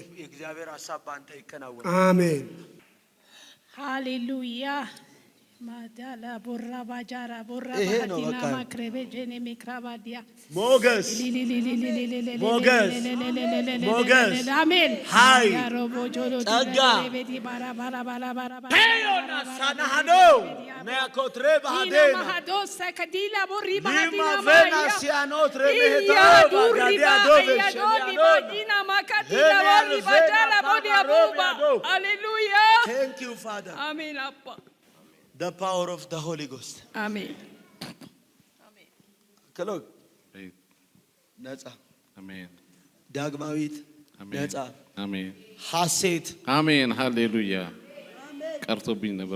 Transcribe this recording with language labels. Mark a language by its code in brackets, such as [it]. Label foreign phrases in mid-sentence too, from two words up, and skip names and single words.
[am] የእግዚአብሔር ሐሳብ በአንተ ይከናወናል። አሜን። ሃሌሉያ ማዳላ ቦራ ባጃራ ቦራ ይሄ ነው ባቲና በቃ። ማክሬቤ ጄኔ ሚክራባዲያ ሞገስ አሜን ኃይል ያሮቦ ጆሎ ጸጋ ቤዲ ባራ ባራ ባራ ባራ ሄዮና ሳናሃኖ ሚያኮትሬ ዲና ባዴና ማሃዶ ሰከዲላ ቦሪ ዲማ ባዲና ቬና ማያ ሲያኖትሬ ኢያ ቤታ ዱሪ ባጋዲያ ባ ዶቬ ኢያ ዶዲ ባ ሸኒያኖ ዲና ማካዲላ ቦሪ ባጃላ ቦዲ አቡባ ሃሌሉያ [en] Thank you, Father. [am] አሜን አባ [en] The power of the Holy Ghost. [am] አሜን ክሎግ ነጻ አሜን ዳግማዊት ነጻ አሜን ሐሴት አሜን ሃሌሉያ። ቀርቶብኝ ነበር